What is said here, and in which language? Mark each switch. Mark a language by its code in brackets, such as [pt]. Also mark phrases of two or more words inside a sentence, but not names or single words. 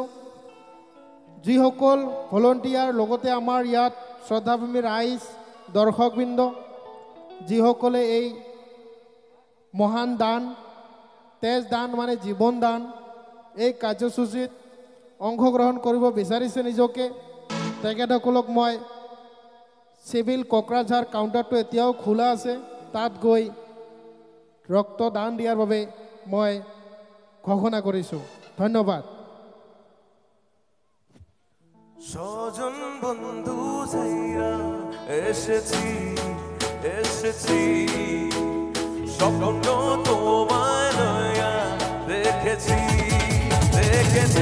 [as] যিসকল ভলণ্টিয়াৰ লগতে আমাৰ ইয়াত শ্ৰদ্ধাভূমি ৰাইজ দৰ্শকবৃন্দ যিসকলে এই মহান দান, তেজ দান মানে জীৱন দান, এই কাৰ্যসূচীত অংশগ্ৰহণ কৰিব বিচাৰিছে নিজকে, তেখেতসকলক মই চিভিল কোকৰাঝাৰ কাউণ্টাৰটো এতিয়াও খোলা আছে, তাত গৈ ৰক্তদান দিয়াৰ বাবে মই ঘোষণা কৰিছোঁ। ধন্যবাদ। [bn] স্বজন বন্ধু যাইরা এসেছি এসেছি, স্বপ্ন তোমায় লইয়া দেখেছি দেখেছি।